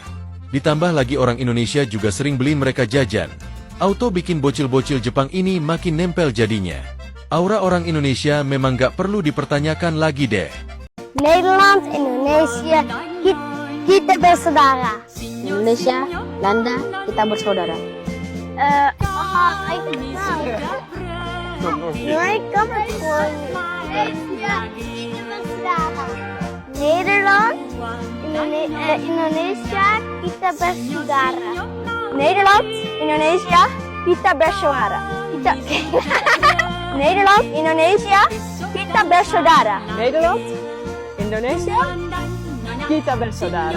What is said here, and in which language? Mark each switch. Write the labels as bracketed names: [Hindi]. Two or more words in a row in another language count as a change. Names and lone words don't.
[Indonesian] Ditambah lagi orang Indonesia juga sering beli mereka jajan. Auto bikin bocil-bocil Jepang ini makin nempel jadinya. Aura orang Indonesia memang gak perlu dipertanyakan lagi deh. Nederland, Indonesia, kita bersaudara. Indonesia, Belanda, kita bersaudara. [Dutch] Ik kan het gewoon niet. [Indonesian] Nederland, Indonesia, kita bersaudara. Nederland, Indonesia, kita bersaudara. Nederland, Indonesia, kita bersaudara. Nederland, Indonesia, kita bersaudara.